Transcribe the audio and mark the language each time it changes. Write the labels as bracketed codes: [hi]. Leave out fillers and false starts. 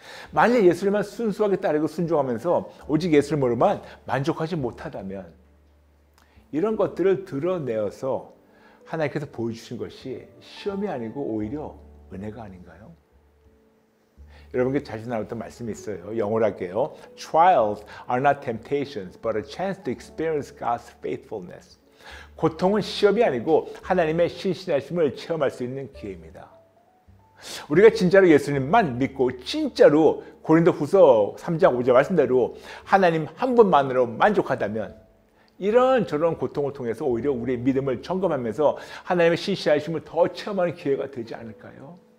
[ko] 만약 예수님만 순수하게 따르고 순종하면서 오직 예수를 모르만 만족하지 못하다면 이런 것들을 드러내어서 하나님께서 보여주신 것이 시험이 아니고 오히려 은혜가 아닌가요? 여러분께 자주 나눴던 말씀이 있어요. 영어로 할게요. [en] Trials are not temptations, but a chance to experience God's faithfulness. [ko] 고통은 시험이 아니고 하나님의 신실하심을 체험할 수 있는 기회입니다. 우리가 진짜로 예수님만 믿고 진짜로 고린도후서 3장 5절 말씀대로 하나님 한 분만으로 만족하다면 이런저런 고통을 통해서 오히려 우리의 믿음을 점검하면서 하나님의 신실하심을 더 체험하는 기회가 되지 않을까요?